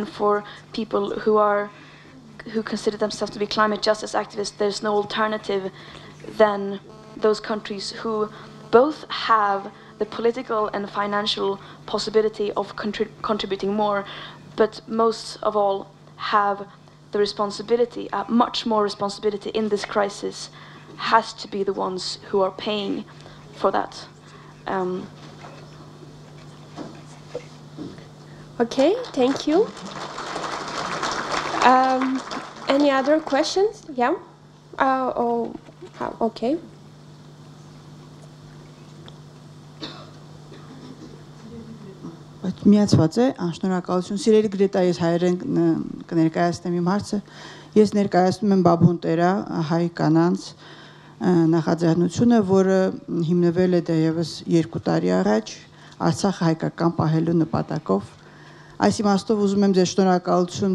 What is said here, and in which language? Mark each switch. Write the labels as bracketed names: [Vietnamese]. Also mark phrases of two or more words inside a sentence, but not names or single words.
[English] for people who consider themselves to be climate justice activists, there's no alternative than those countries who both have the political and financial possibility of contributing more, but most of all have the responsibility, much more responsibility in this crisis, has to be the ones who are paying for that. Okay, thank you. Any other questions? Yeah? Okay. [Armenian] Միացված է, շնորհակալություն։ Սիրելի Գրետա, ես հայերեն կներկայացնեմ իմ հարցը։ Ես ներկայացնում եմ Բաբունտերա հայ կանանց նախաձեռնությունը, որը հիմնվել է դեռևս 2 տարի առաջ Արցախը հայկական պահելու նպատակով։ Այս իմաստով ուզում եմ ձեզ շնորհակալություն